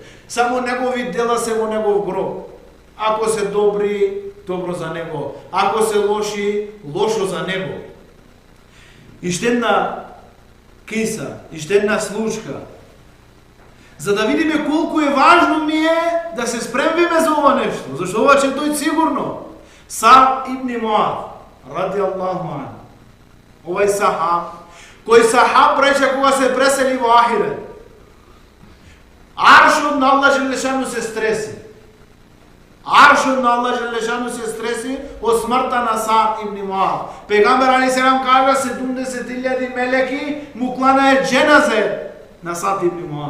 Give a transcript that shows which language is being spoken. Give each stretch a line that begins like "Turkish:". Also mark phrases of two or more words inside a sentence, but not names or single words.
Macedonian: Само негови дела се во негов гроб. Ако се добри, добро за него. Ако се лоши, лошо за него. Иште една киса, иште една случка, за да видиме колку е важно ми е да се спремвиме за ова нешто. Зашто ова ќе дојде сигурно. Саад ибн Муад,
Arabic: رضي الله عنه,
Macedonian: овај сахаб, кој сахаб рече кога се пресели во Ахирет, аршот на Аллах Желешану се стреси. Аршот на Аллах Желешану се стреси од смртта на Саад ибн Муад. Пегамбер алейхиссалам кажа 70.000 мелеки му кланеа џеназе на Саад ибн Муад.